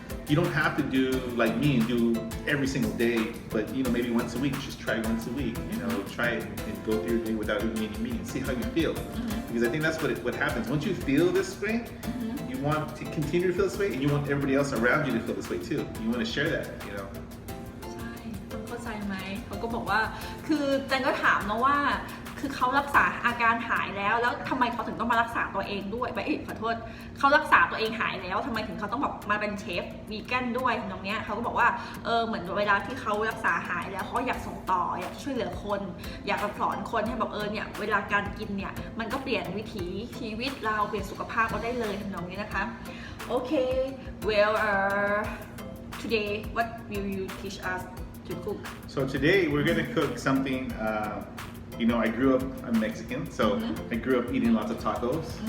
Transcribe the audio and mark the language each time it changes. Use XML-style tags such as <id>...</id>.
<en>You don't have to do like me and do every single day, but maybe once a week, just try once a week. Try it and go through your day without eating any meat and see how you feel. Because I think that's what happens. Once you feel this way, you want to continue to feel this way, and you want everybody else around you to feel this way too. You want to share that.</en> <th>ใช่ต้องเข้าใจไหมเขาก็บอกว่าคือแจนก็ถามนะว่าคือเขารักษาอาการหายแล้วทำไมเขาถึงต้องมารักษาตัวเองด้วยขอโทษเขารักษาตัวเองหายแล้วทำไมถึงเขาต้องแบบมาเป็นเชฟวีแกนด้วยตรงเนี้ยเขาก็บอกว่า เหมือนเวลาที่เขารักษาหายแล้วเขาอยากส่งต่ออยากช่วยเหลือคนอยากสอนคนให้แบบเนี่ยเวลาการกินเนี่ยมันก็เปลี่ยนวิถีชีวิตเราเปลี่ยนสุขภาพเราได้เลยตรงนี้นะคะโอเค</th> <en>well today what will you teach us to cook? So today we're gonna cook something. I grew up, I'm Mexican, so I grew up eating lots of tacos.</en>